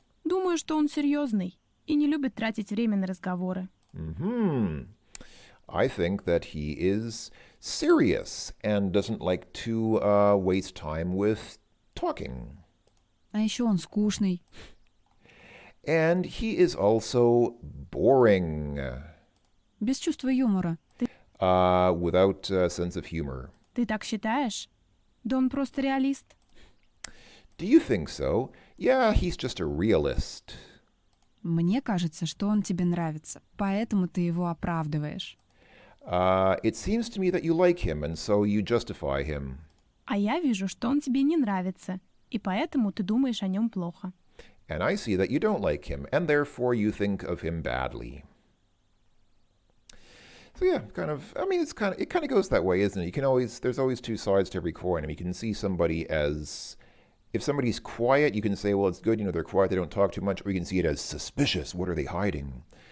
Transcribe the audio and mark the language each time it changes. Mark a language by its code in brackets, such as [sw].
[ru] Думаю, что он серьезный и не любит тратить время на разговоры. [en] I think that he is serious and doesn't like to waste time with talking. [ru] А еще он скучный. [en] And he is also boring. [ru] Без чувства юмора. [en] Without a sense of humor. [ru] Ты так считаешь? Да он просто реалист. [en] Do you think so? Yeah, he's just a realist. [ru] Мне кажется, что он тебе нравится, поэтому ты его оправдываешь. [en] It seems to me that you like him, and so you justify him. [ru] А я вижу, что он тебе не нравится, и поэтому ты думаешь о нем плохо. [en] And I see that you don't like him, and therefore you think of him badly. So yeah, it kind of goes that way, isn't it? There's always two sides to every coin. I mean, you can see somebody as, if somebody's quiet, you can say, well, it's good, they're quiet, they don't talk too much, or you can see it as suspicious. What are they hiding?